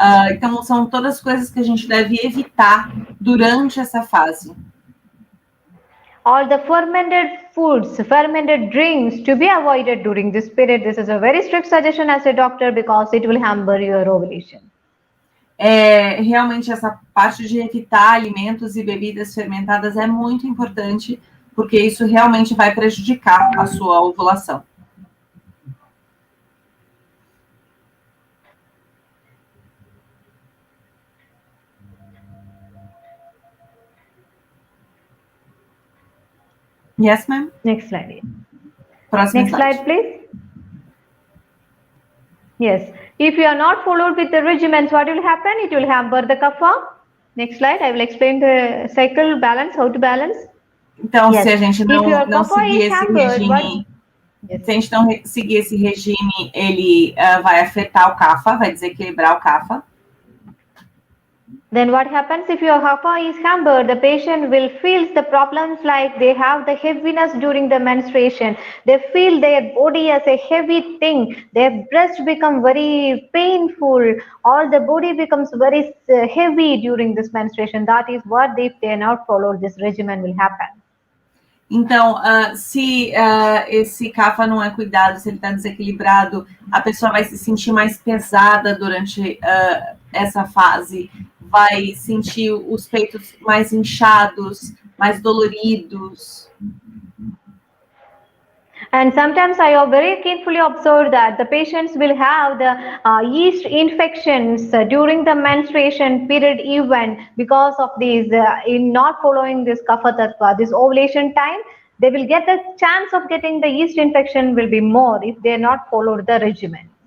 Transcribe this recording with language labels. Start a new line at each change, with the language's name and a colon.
Portuguese: Então, são todas coisas que a gente deve evitar durante essa fase.
English: All the fermented foods, fermented drinks to be avoided during this period. This is a very strict suggestion as a doctor because it will hamper your ovulation. Realmente essa parte de evitar alimentos e bebidas fermentadas é muito importante, porque isso realmente vai prejudicar a sua ovulação. Yes, ma'am? Next slide.
Portuguese: Próximo
English: Next slide, please. Yes. If you are not followed with the regimens, what will happen? It will hamper the kapha. Next slide. I will explain the cycle balance, how to balance.
Portuguese: Então, yes. Se a gente não seguir esse regime, se a gente não seguir esse regime, ele vai afetar o kapha, vai desequilibrar o kapha.
English: Then what happens if your kapha is hampered? The patient will feel the problems like they have the heaviness during the menstruation. They feel their body as a heavy thing. Their breast become very painful. All the body becomes very heavy during this menstruation. That is what if they not follow this regimen will happen.
Portuguese: Então, se esse kapha não é cuidado, se ele está desequilibrado, a pessoa vai se sentir mais pesada durante essa fase, vai sentir os peitos mais inchados, mais doloridos.
English: And sometimes I have very carefully observed that the patients will have the yeast infections during the menstruation period even because of these, in not following this kapha tattva, this ovulation time, they will get the chance of getting the yeast infection will be more if they not follow the regimen.